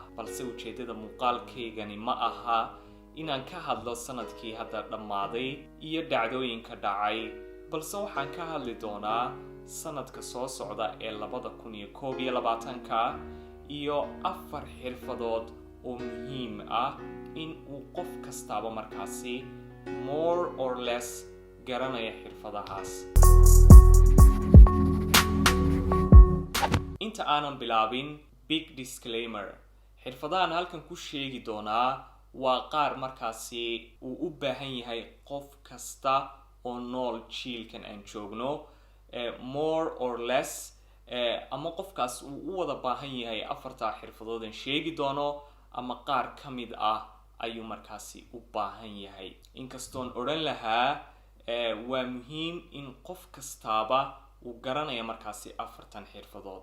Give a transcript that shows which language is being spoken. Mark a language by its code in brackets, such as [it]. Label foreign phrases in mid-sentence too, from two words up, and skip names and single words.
[so] balse ujeedada muuqaalkaygani ma aha inaan ka hadlo sanadkii hadda dhammaaday iyo dhacdooyinka dhacay, balse waxaan ka hadli doonaa sanadka soo socda ee 2021 iyo 4 xirfadood oo muhiim ah in uu qof kastaaba markaasi [en] more or less [so] garanaya xirfadahaas. inta aanan bilaabin, [en] big disclaimer, [so] xirfadahan halkan ku sheegi doonaa waa qaar markaasi uu u baahan yahay qof kasta oo nool jiilkan aan joogno, [en] more or less, [so] ama qofkaas uu u wada baahan yahay 4 xirfadood aan sheegi doono ama qaar ka mid ah ayuu markaasi u baahan yahay. inkastoon odhan lahaa waa muhiim in qof kastaaba uu garanaya markaasi 4 xirfadood.